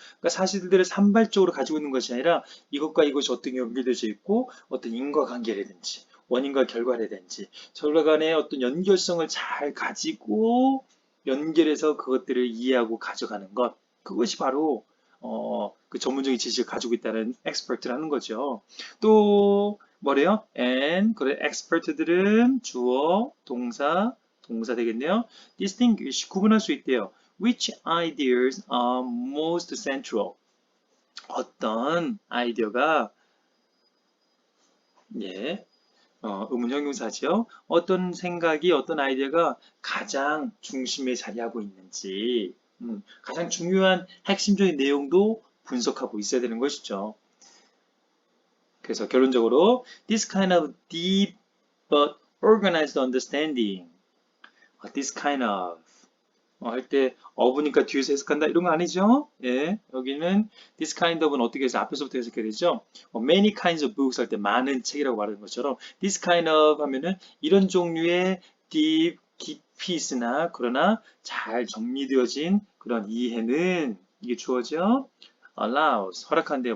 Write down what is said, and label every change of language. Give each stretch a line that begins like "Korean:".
Korean: 그러니까 사실들을 산발적으로 가지고 있는 것이 아니라 이것과 이것이 어떻게 연결되어 있고 어떤 인과관계라든지 원인과 결과라든지 서로 간의 어떤 연결성을 잘 가지고 연결해서 그것들을 이해하고 가져가는 것. 그것이 바로 그 전문적인 지식을 가지고 있다는 엑스퍼트라는 거죠. 또 뭐래요? and 그래 엑스퍼트들은 주어, 동사 되겠네요. distinguish 구분할 수 있대요.
English: which ideas are most central?
Korean: 어떤 아이디어가 의문 형용사죠. 어떤 생각이 어떤 아이디어가 가장 중심에 자리하고 있는지 가장 중요한 핵심적인 내용도 분석하고 있어야 되는 것이죠.
English: 그래서 결론적으로 this kind of deep but organized understanding this kind of
Korean: 할 때 of니까 뒤에서 해석한다 이런 거 아니죠? 예, 여기는 this kind of은 어떻게 해서 앞에서부터 해석해야 되죠?
English: many kinds of books
Korean: 할 때 많은 책이라고 말하는 것처럼
English: this kind of
Korean: 하면은 이런 종류의 deep 깊이 있으나 그러나 잘 정리되어진 그런 이해는 이게 주어져 allows 허락한대요.